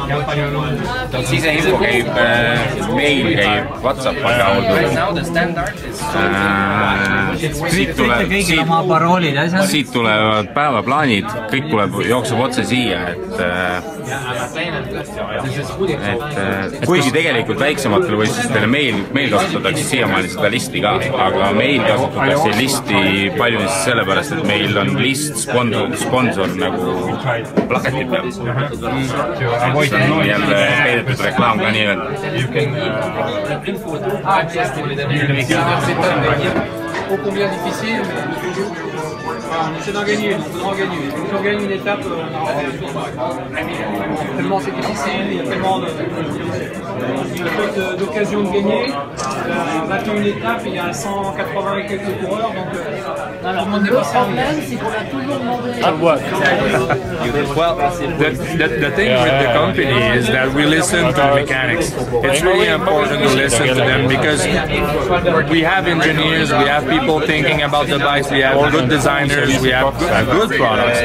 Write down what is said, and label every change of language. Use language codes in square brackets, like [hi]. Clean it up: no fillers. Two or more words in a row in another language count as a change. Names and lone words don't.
[et] Siseinfo käib, meil käib WhatsApp siit tulevad päevaplaanid, kõik jookseb otse siia, et kuigi tegelikult väiksematele võistlustele meil kasutatakse siiamaani seda listi ka, aga meil kasutatakse listi palju sellepärast, et meil on list sponsor nagu plaketi peal. Jälle peidetud reklaam ka nii öelda. [fr] ô combien difficile, mais voilà, on essaie d'en gagner une, on en gagne une. Si on gagne une étape, tellement c'est difficile, il y a tellement d'occasions de gagner. 21 étapes, il y a 180 et quelques coureurs, donc tout le monde n'est pas servi. [en] Well, the thing with the company is that we listen to the mechanics. It's really important to listen to them because we have engineers, we have people thinking about the bikes, we have good designers, we have good products.